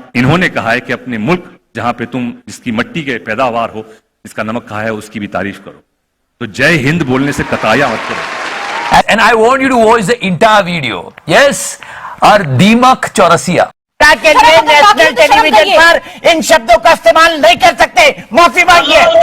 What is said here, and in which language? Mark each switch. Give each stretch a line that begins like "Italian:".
Hindi: इन्होंने कहा है कि अपने मुल्क जहां पे तुम जिसकी मिट्टी के पैदावार हो, जिसका नमक कहा है, उसकी भी तारीफ करो। तो जय हिंद बोलने से कताया मत करो।
English: And I want you to watch the entire video. Yes, our Deemak Chaurasia.
Hindi: के लिए नेशनल टेलीविजन पर इन शब्दों का इस्तेमाल नहीं कर सकते, माफी मांगिए।